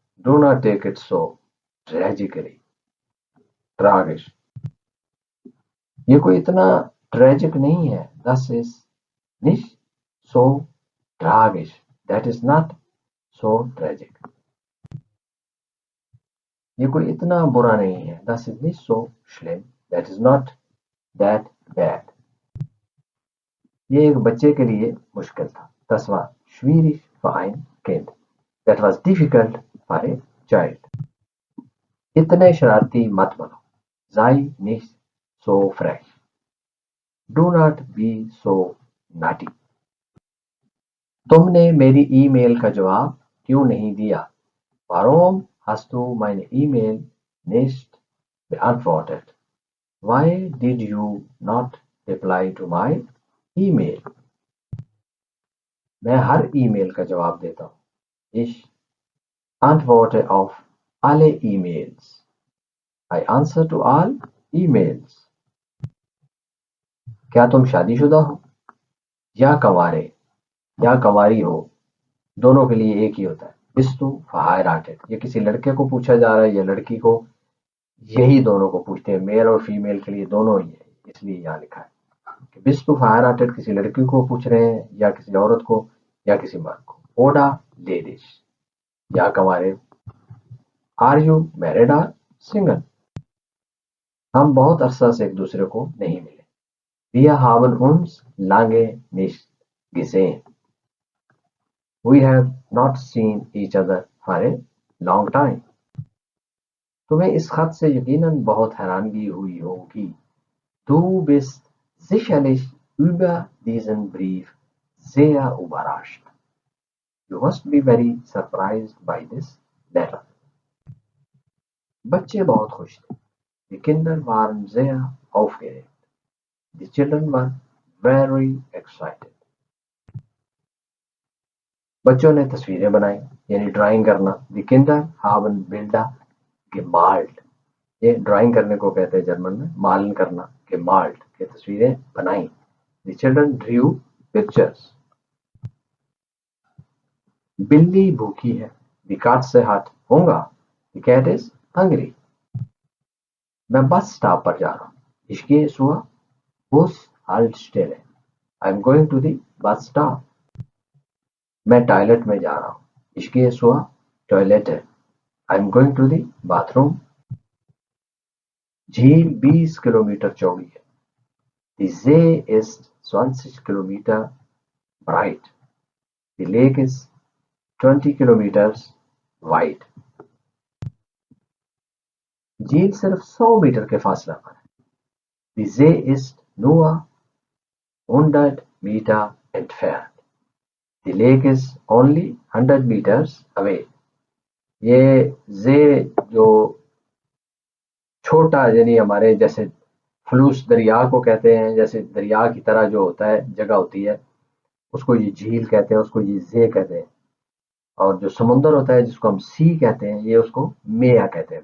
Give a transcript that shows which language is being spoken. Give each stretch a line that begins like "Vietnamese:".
English: Do not take it so tragically.
German: Tragisch.
Urdu: یہ کوئی اتنا ٹریجک نہیں ہے.
German: Das ist nicht so tragisch.
English: That is not so tragic.
Urdu: یہ کوئی اتنا برا نہیں ہے.
German: Das ist nicht so schlimm.
English: That is not that bad.
Urdu: یہ ایک بچے کے لیے مشکل تھا.
German: Das war schwierig für ein Kind.
English: That was difficult for a child.
Urdu: اتنے شرارتی مت بنو.
German: Sei nicht so frech.
English: Do not be so naughty.
Urdu: تم نے میری ای میل کا جواب کیوں نہیں دیا؟
German: Warum hast du meine E-Mail nicht beantwortet?
English: Why did you not reply to my email?
Urdu: میں ہر ای میل کا جواب دیتا ہوں.
German: Ich antworte auf alle E-Mails.
English: I answer to all E-Mails.
Urdu: کیا تم شادی شدہ ہو یا کنوارے یا کنواری ہو؟ دونوں کے لیے ایک ہی ہوتا ہے.
German: Bist du verheiratet.
Urdu: یہ کسی لڑکے کو پوچھا جا رہا ہے یا لڑکی کو، یہی دونوں کو پوچھتے ہیں. میل اور فیمیل کے لیے دونوں ہی ہے، اس لیے یہاں لکھا ہے کہ
German: Bist du verheiratet
Urdu: کسی لڑکی کو پوچھ رہے ہیں یا کسی عورت کو یا کسی مرد کو.
German: Oder ladies
Urdu: یا کنوارے.
English: Are you married or single?
Urdu: ہم بہت عرصہ سے ایک دوسرے کو نہیں ملے.
German: Wir haben uns lange nicht gesehen.
English: We have not seen each other for a long time.
Urdu: تمہیں اس خط سے یقیناً بہت حیرانگی ہوئی ہوگی.
German: Du bist sicherlich über diesen Brief sehr überrascht.
English: You must be very surprised by this letter.
Urdu: بچے بہت خوش تھے.
German: Die Kinder waren sehr aufgeregt.
English: The children were very excited.
Urdu: بچوں نے تصویریں بنائی، یعنی ڈرائنگ کرنا.
German: Die Kinder haben Bilder gemalt.
Urdu: یہ ڈرائنگ کرنے کو کہتے ہیں جرمن میں، مالن کرنا. gemalt کہ تصویریں بنائیں.
English: The children drew pictures.
Urdu: بلی بھوکی ہے.
German: Die Katze hat Hunger.
English: The cat is hungry.
Urdu: میں بس سٹاپ پر جا رہا ہوں.
German: Ich gehe zur Bushaltestelle.
English: I'm going to the bus stop.
Urdu: میں ٹوائلٹ میں جا رہا ہوں.
German: Ich gehe zur Toilette.
English: I'm going to the bathroom.
Urdu: جھیل 20 کلومیٹر چوڑی ہے.
German: Die See ist 20 Kilometer breit.
English: The lake is 20 kilometers wide.
Urdu: جھیل صرف 100 میٹر کے فاصلہ پر ہے.
German: Die See ist nur 100 Meter entfernt.
English: The lake is only 100 meters away.
Urdu: یہ زے جو چھوٹا، یعنی ہمارے جیسے فلوس دریا کو کہتے ہیں، جیسے دریا کی طرح جو ہوتا ہے جگہ ہوتی ہے، اس کو یہ جھیل کہتے ہیں، اس کو یہ زے کہتے ہیں. اور جو سمندر ہوتا ہے جس کو ہم سی کہتے ہیں، یہ اس کو میا کہتے ہیں.